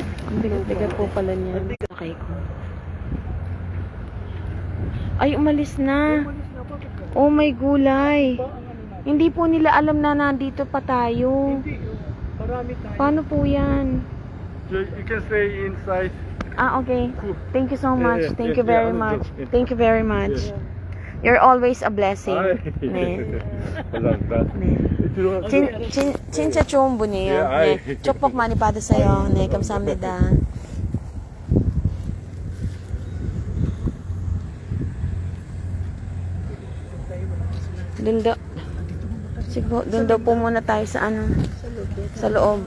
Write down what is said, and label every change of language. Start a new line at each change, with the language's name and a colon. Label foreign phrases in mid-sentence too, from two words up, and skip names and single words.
Filipino: Ang bigat po pala niya. Sakay ko. Ay, umalis na. Oh my gulay. Hindi po nila alam na nandito pa tayo. Marami tayo. Paano po yan?
English: You can stay inside. Ah, okay. Thank you so much. Yeah, Thank yeah, you very yeah, much. yeah. Thank you very much. You're always a blessing.
Korean: 네. 감사합니다. 네. 진짜 좋은 분이에요.
English: Yeah, I-
Korean: 네. 축복 많이 받으세요. 네, 감사합니다.
Filipino: Sige po, doon daw po muna tayo sa ano, sa loob.